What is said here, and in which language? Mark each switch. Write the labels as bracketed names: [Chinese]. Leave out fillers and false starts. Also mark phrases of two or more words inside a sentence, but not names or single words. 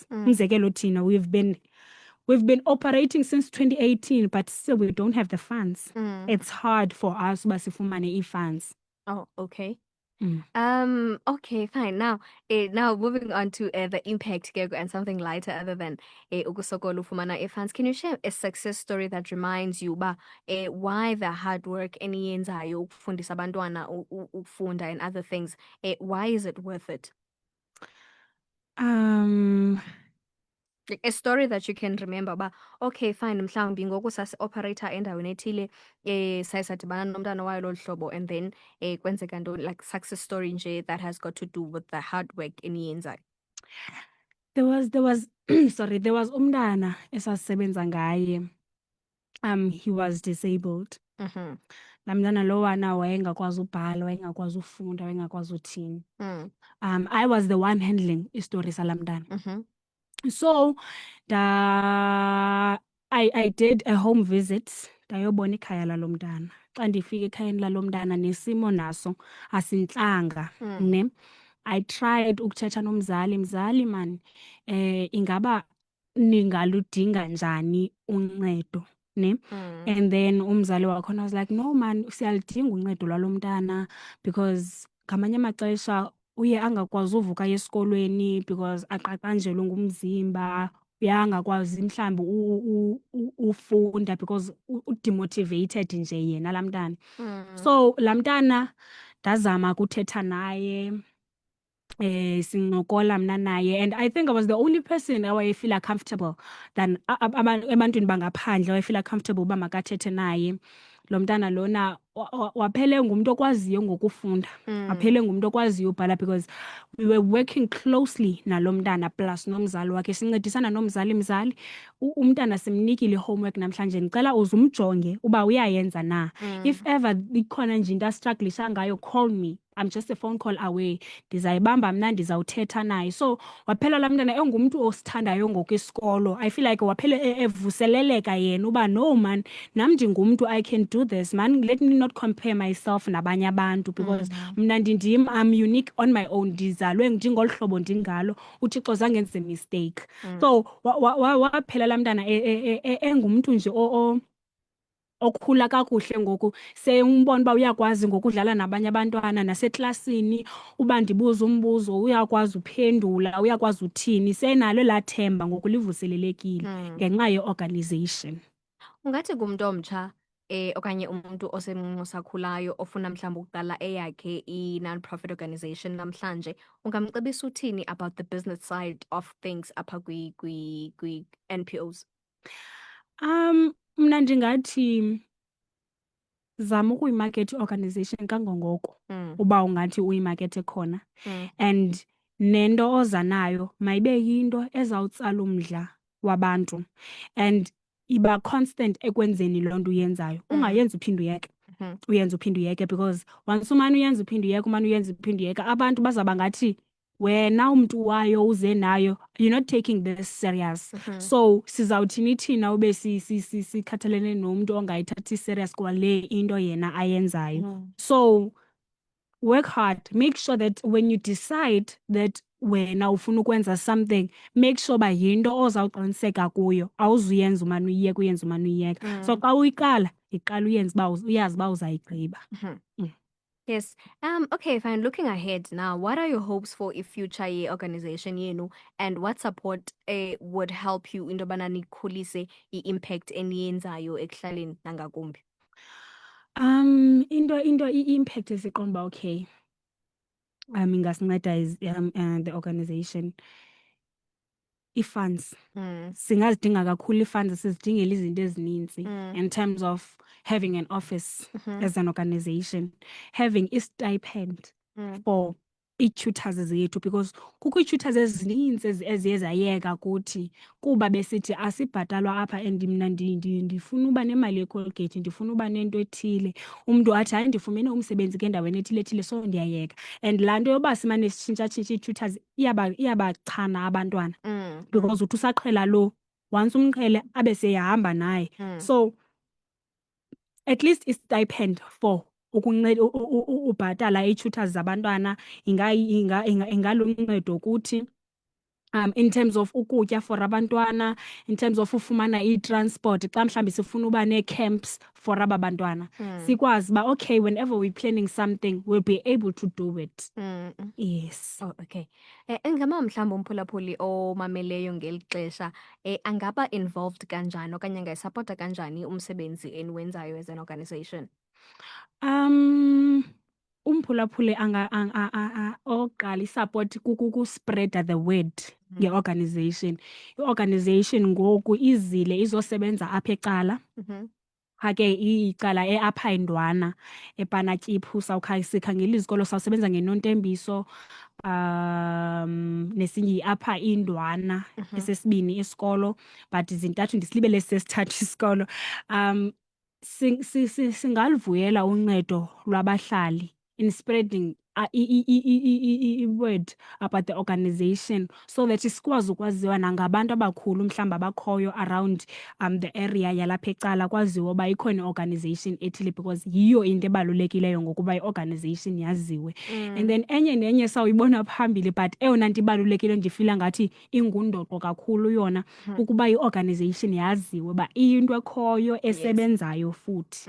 [Xhosa] Umzekelo thina [English] we've been operating since 2018, but still we don't have the funds. It's hard for us [Xhosa] uba sifumane ii-funds. [English] Oh, okay. Okay, fine. Now moving on to the impact and something lighter other than [Xhosa] ukusokola ufumana funds. [English] Can you share a success story that reminds you ba why the hard work [Xhosa] eniyenzayo ukufundisa abantwana ukufunda [English] and other things, why is it worth it? Like a story that you can remember [Xhosa] ba okay fine mhlawumbi ngoku sasi-operator endaweni ethile saye sadibana nomntana wayo lolu hlobo [English] and then [Xhosa] kwenzeka ntoni [English] like success story nje that has got to do with the hard work eniyenzayo. There was sorry, there was [Xhosa] umntana esasisebenza ngaye. [English] He was disabled. Mhm. [Xhosa] Laa mntana lowana wayengakwazi ubhala, wayengakwazi ufunda, wayengakwazi uthini. Mm. [English] I was the one handling [Xhosa] istori salaa mntana. Mhm. [English] So I did a home visit [Xhosa] ndayobona ikhaya lalo mntana. Xa ndifika ekhayeni lalo mntana nesimo naso asintlanga ne. [English] I tried [Xhosa] ukuthetha nomzali, mzali man, ingaba ningaludinga njani uncedo ne. [English] And then [Xhosa] umzali wakhona [English] was like, no man, [Xhosa] siyalidinga uncedo lwalo mntana because ngamanye amaxesha uye angakwazi uvuka esikolweni because aqaqanjelwe ngumzimba, uye angakwazi mhlawumbi ufunda because udemotivated nje yena laa mntana. So laa mntana ndazama ukuthetha naye, sincokola mna naye, [English] and I think I was the only person [Xhosa] awayefila comfortable than ebantwini bangaphandle awayefila comfortable uba makathethe naye. Lo mntana lona waphele ngumntu okwaziyo ngokufunda, waphele ngumntu okwaziyo ubhala [English] because we were working closely [Xhosa] nalo mntana plus nomzali wakhe, sincedisana nomzali. Mzali, umntana simnikile homework namhlanje, ndicela uze umjonge uba uyayenza na. [English] If ever [Xhosa] ikhona nje into astruglisha ngayo, [English] call me, I'm just a phone call away, [Xhosa] ndizayibamba mna, ndizawuthetha naye. So waphela laa mntana engumntu osithandayo ngokwesikolo. [English] I feel like [Xhosa] waphele evuseleleka yena uba [English] no man, [Xhosa] nam ndingumntu, [English] I can do this man, let me not compare myself [Xhosa] nabanye abantu [English] because [Xhosa] mna ndim, [English] I'm unique on my own, [Xhosa] ndizalwe ndingolu hlobo ndingalo, uThixo zange enze mistake. So waphela laa mntana engumntu nje okhula kakuhle ngoku, sembona uba uyakwazi ngokudlala nabanye abantwana naseklasini, uba ndibuza umbuzo uyakwazi uphendula, uyakwazi uthini, senalo elaa themba ngoku livuselelekile ngenxa ye-organization. Ungathi kumntu omtsha okanye umuntu osemncinci osakhulayo ofuna mhlawumbi ukuqala eyakhe i-non-profit organization namhlanje, ungamcebisa uthini [English] about the business side of things [Xhosa] apha kwi-NPOs? Mna ndingathi zama ukuyimarket i-organization kangangoko uba ungathi uyimakethe khona, and nento oza nayo mayibe yinto ezawutsala umdla wabantu and iba constant ekwenzeni loo nto uyenzayo. Ungayenzi uphinde uyeke, uyenza uphinde uyeke because once umane uyenza uphinde uyeke, umane uyenza uphinde uyeke, abantu bazawuba ngathi wena umntu wayo uze nayo, [English] you're not taking this serious. [Xhosa] So sizawuthini thina ube sikhathalene nomntu ongayithathi serious kwale into yena ayenzayo. [English] So work hard, make sure that when you decide that [Xhosa] wena ufuna ukwenza [English] something, make sure [Xhosa] ba yinto ozawuqiniseka kuyo, awuzuyenza umane uyiyeka, uyenza umane uyiyeka. So xa uyiqala, iqala uyenza uba uyazi uba uzayigqiba. [English] Yes. Okay, fine. Looking ahead now, what are your hopes for [Xhosa] i-future ye-organization yenu, [English] and what support would help you [Xhosa] into yobana nikhulise i-impact eniyenzayo ekuhlaleni nangakumbi? I-impact esiqonda uba okay, ingasinceda is the organization, i-funds. Singazidinga kakhulu i-funds, sizidingela izinto ezininzi [English] in terms of having an office as an organization, having [Xhosa] i-stipend for ii-tutors zethu because kukho ii-tutors ezininzi eziye zayeka kuthi kuba besithi asibhatalwa apha and mna ndifuna uba nemali yeColgate, ndifuna uba nento ethile. Umntu athi hayi ndifumene umsebenzi kendaweni ethile so ndiyayeka. And laa nto yoba simane sitshintshatshintsha ii-tutors iyabachana abantwana because uthi usaqhela lo, once umqhele abe seyahamba naye. [English] So at least [Xhosa] i-stipend for ubhatala ii-tutors zabantwana ingaluncedo kuthi, [English] in terms of [Xhosa] ukutya for abantwana, [English] in terms of [Xhosa] ufumana i-transport xa mhlawumbi sifuna uba nee-camps for aba bantwana, sikwazi uba okay, [English] whenever we're planning something we'll be able to do it. Yes. Oh, okay. [Xhosa] Ingaba mhlawumbi umphulaphuli omameleyo ngeli xesha angaba involved kanjani okanye angayisapota kanjani umsebenzi eniwenzayo [English] as an organization? [Xhosa] umphulaphule okokuqala i-support kukuspreada [English] the word [Xhosa] nge-organization. I-organization ngoku izile izosebenza apha ecala ke icala apha eNdwana ePanatyiphu sikhangela izikolo sawusebenza ngeNontembiso nesinye apha iNdwana esesibini isikolo but zintathu ndisilibele sesithathu isikolo. Singalivuyela uncedo lwabahlali [English] in spreading word about the organization so that [Xhosa] sikwazi ukwaziwa nangabantu abakhulu mhlawumbi abakhoyo [English] around the area [Xhosa] yalapha ecala, kwaziwa uba ikhona i-organization ethile because yiyo into ebalulekileyo ngokuba i-organization yaziwe. [English] And then [Xhosa] enye nenye sawuyibona phambili but eyona nto ibalulekileyo ndifila ngathi ingundoqo kakhulu yona ukuba i-organization yaziwe uba iyinto ekhoyo esebenzayo futhi.